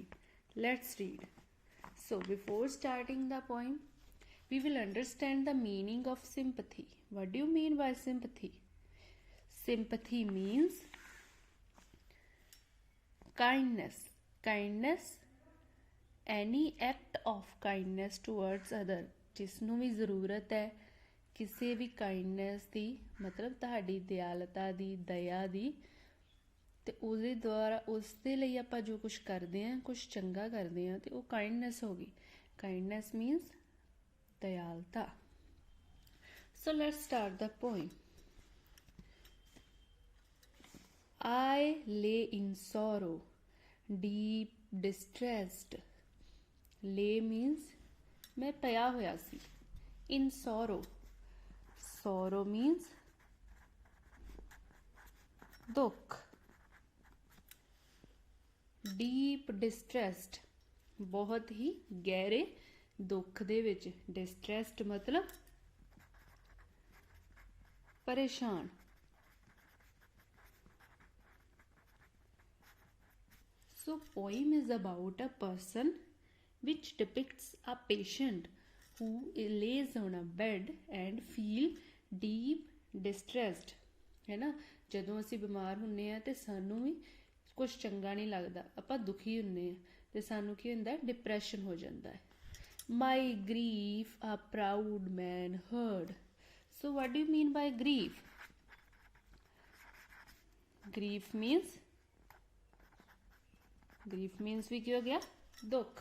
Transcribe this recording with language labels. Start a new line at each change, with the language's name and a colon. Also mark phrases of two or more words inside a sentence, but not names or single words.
English: Let's read. So, before starting the poem, we will understand the meaning of sympathy. What do you mean by sympathy? Sympathy means kindness. Kindness, any act of kindness towards other,
Punjabi: ਜਿਸ ਨੂੰ ਵੀ ਜ਼ਰੂਰਤ ਹੈ ਕਿਸੇ ਵੀ ਕਾਈਂਡਨੈਸ ਦੀ, ਮਤਲਬ ਤੁਹਾਡੀ ਦਿਆਲਤਾ ਦੀ, ਦਇਆ ਦੀ, ਅਤੇ ਉਹਦੇ ਦੁਆਰਾ ਉਸ ਦੇ ਲਈ ਆਪਾਂ ਜੋ ਕੁਛ ਕਰਦੇ ਹਾਂ, ਕੁਛ ਚੰਗਾ ਕਰਦੇ ਹਾਂ, ਅਤੇ ਉਹ ਕਾਈਂਡਨੈਸ ਹੋ ਗਈ.
English: kindness means ਦਇਆਲਤਾ. so let's start the poem. I lay in sorrow, deep distressed. Lay means
Punjabi: मैं ਪਿਆ ਹੋਇਆ ਸੀ.
English: In sorrow. Sorrow means ਦੁੱਖ. Deep distressed,
Punjabi: ਬਹੁਤ ਹੀ ਗਹਿਰੇ ਦੁੱਖ ਦੇ ਵਿੱਚ. Distressed ਮਤਲਬ ਪਰੇਸ਼ਾਨ.
English: So poem is about a person which depicts a patient who lays on a bed and feel deep distressed.
Punjabi: ਹੈ ਨਾ, ਜਦੋਂ ਅਸੀਂ ਬਿਮਾਰ ਹੁੰਦੇ ਹਾਂ ਅਤੇ ਸਾਨੂੰ ਵੀ ਕੁਛ ਚੰਗਾ ਨਹੀਂ ਲੱਗਦਾ, ਆਪਾਂ ਦੁਖੀ ਹੁੰਦੇ ਹਾਂ ਅਤੇ ਸਾਨੂੰ ਕੀ ਹੁੰਦਾ, ਡਿਪਰੈਸ਼ਨ ਹੋ ਜਾਂਦਾ ਹੈ.
English: my grief a proud man heard. so what do you mean by grief? grief means
Punjabi: ਵੀ ਕੀ ਹੋ ਗਿਆ, ਦੁੱਖ.